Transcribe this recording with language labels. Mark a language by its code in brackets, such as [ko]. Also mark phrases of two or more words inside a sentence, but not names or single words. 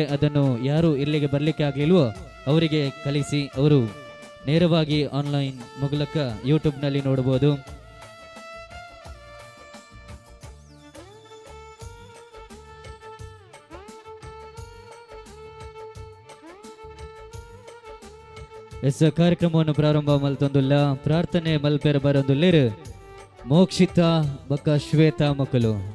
[kn] ಅದನ್ನು ಯಾರು ಇಲ್ಲಿಗೆ ಬರಲಿಕ್ಕೆ ಆಗಲಿಲ್ವೋ ಅವರಿಗೆ ಕಲಿಸಿ ಅವರು ನೇರವಾಗಿ ಆನ್ಲೈನ್ ಮೂಲಕ ಯೂಟ್ಯೂಬ್ನಲ್ಲಿ ನೋಡ್ಬೋದು. [tcy] ಎಸ್ ಕಾರ್ಯಕ್ರಮವನ್ನು ಪ್ರಾರಂಭ ಮಲ್ತೊಂದುಲ್ಲ ಪ್ರಾರ್ಥನೆ ಮಲ್ಪೆರ ಬರೊಂದುಲ್ಲೇರು ಮೋಕ್ಷಿತ ಬಕ್ಕ ಶ್ವೇತ ಮಕ್ಕಳು